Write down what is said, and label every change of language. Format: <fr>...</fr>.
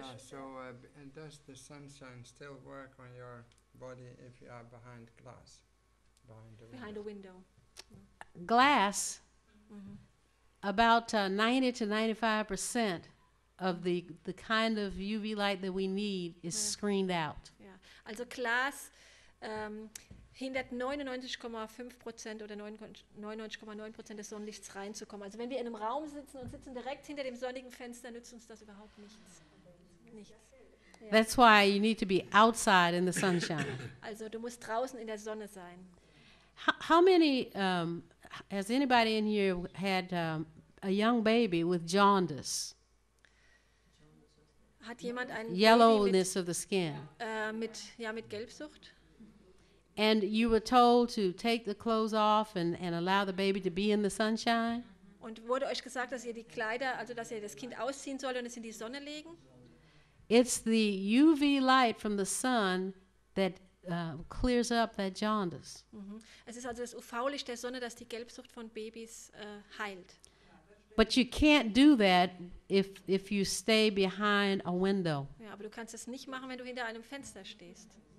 <en>Yeah, so does the sunshine still work on your body if you are behind glass? Behind a window. Glass, about 90 to 95% of the kind of UV light that we need is screened out.</en> <de>Ja. Also Glas hindert 99,5% oder 99,9% des Sonnenlichts reinzukommen. Also wenn wir in einem Raum sitzen und sitzen direkt hinter dem sonnigen Fenster, nützt uns das überhaupt nichts. Nichts. Ja.</de> <en>That's why you need to be outside in the sunshine.</en> <de>Also du musst draußen in der Sonne sein.</de> <en>How many, has anybody in here had a young baby with jaundice,</en> <de>Hat jemand ein Baby</de> <en>yellowness of the skin,</en> <de>mit Gelbsucht?</de> <en>and you were told to take the clothes off and allow the baby to be in the sunshine?</en> <de>Und wurde euch gesagt, dass ihr die Kleider, also dass ihr das Kind ausziehen sollt und es in die Sonne legen?</de> <en>It's the UV light from the sun that clears up that jaundice.</en> <de>Es ist also das UV-Licht der Sonne, das die Gelbsucht von Babys heilt.</de> <en>But you can't do that if you stay behind a window.</en> <de>Ja, aber du kannst es nicht machen, wenn du hinter einem Fenster stehst.</de>